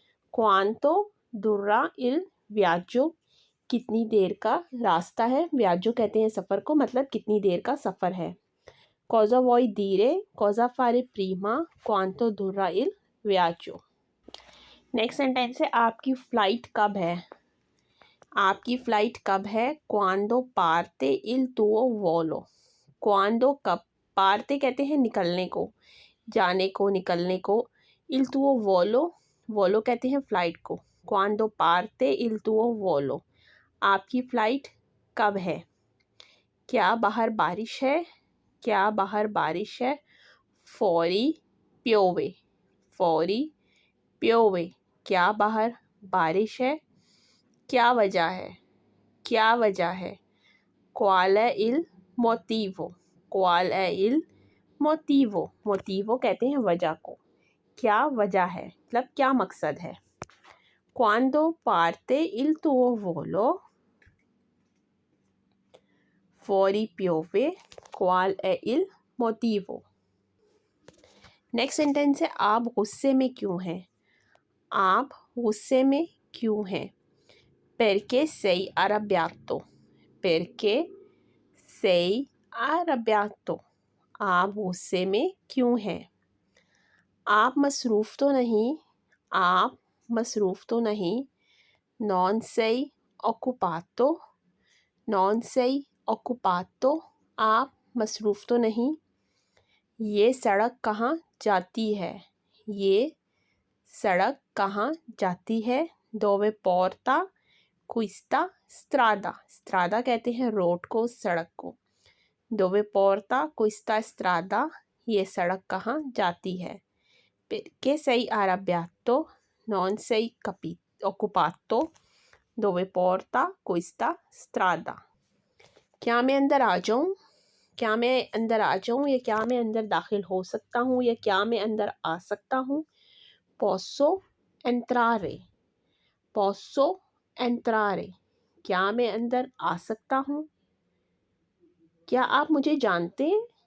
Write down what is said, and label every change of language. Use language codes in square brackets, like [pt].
[it] Quanto dura il viaggio, [hi] कितनी देर का रास्ता है। viaggio कहते हैं सफ़र को, मतलब कितनी देर का सफ़र है। [it] Cosa vuoi dire? Cosa fare prima? Quanto dura il viaggio। [hi] Next sentence है आपकी फ़्लाइट कब है? आपकी फ़्लाइट कब है? [it] Quando parte il tuo volo। [hi] क्वांडो कब, पारते कहते हैं निकलने को, जाने को, निकलने को। il tuo volo, वोलो कहते हैं फ़्लाइट को। [it] Quando parte il tuo volo? [hi] आपकी फ़्लाइट कब है? क्या बाहर बारिश है? क्या बाहर बारिश है? [it] Fuori piove. Fuori piove. [hi] क्या बाहर बारिश है? क्या वजह है? क्या वजह है? [it] Qual è il motivo? Qual è il motivo? [hi] Motivo कहते हैं वजह को। क्या वजह है मतलब क्या मकसद है? [it] Quando parte il tuo volo? Fuori piove. Qual è il motivo? [hi] Next sentence है आप गुस्से में क्यों हैं? आप गुस्से में क्यों हैं? [it] Perché sei arrabbiato? Perché sei arrabbiato? [hi] आप गुस्से में क्यों हैं? आप मसरूफ़ तो नहीं? आप मसरूफ़ तो नहीं? [it] Non sei occupato? Non sei occupato? [hi] आप मसरूफ़ तो नहीं? ये सड़क कहाँ जाती है? ये सड़क कहाँ जाती है? [it] Dove porta questa strada? [hi] strada कहते हैं रोड को, सड़क को। [it] Dove porta questa strada? [hi] ये सड़क कहाँ जाती है? [it] Perché sei arrabbiato? Non sei occupato? Dove porta questa strada? [hi] क्या मैं अंदर आ जाऊँ? क्या मैं अंदर आ जाऊँ या क्या मैं अंदर दाखिल हो सकता हूँ या क्या मैं अंदर आ सकता हूँ? [it] Posso entrare? Posso entrare? [hi] क्या मैं अंदर आ सकता हूँ? क्या आप मुझे जानते हैं?